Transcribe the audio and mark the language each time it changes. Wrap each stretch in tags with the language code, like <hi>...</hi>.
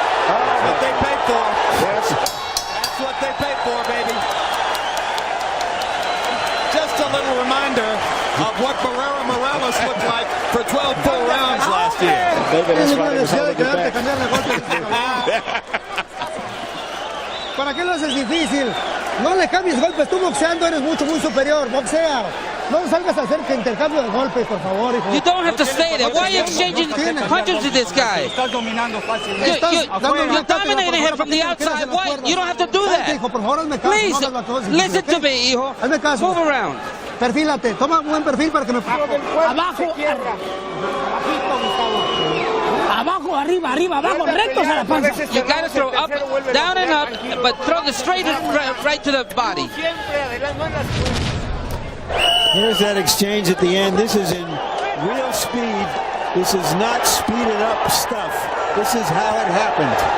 <en>That's what they paid for. Yes. That's what they paid for, baby. Just a little reminder of what Barrera Morales looked like for 12 full rounds last year. Maybe that's why they was holding it back.</en> <es>¿Para qué lo haces difícil? No le cambies golpes, tú boxeando eres muy superior, boxea. No salgas a hacer intercambio de golpes, por favor, hijo.</es> <en>You don't have to stay there. Why are you exchanging punches with this guy? You're dominating him from the outside. Why? You don't have to do that. Please, listen to me, hijo. Move around.</en> <es>Perfílate, toma un buen perfil para que me... Abajo, abajo, arriba, abajo, rectos a la panza.</es> <en>You gotta throw up, down and up, but throw the straight right to the body. Here's that exchange at the end. This is in real speed. This is not speeded up stuff. This is how it happened.</en>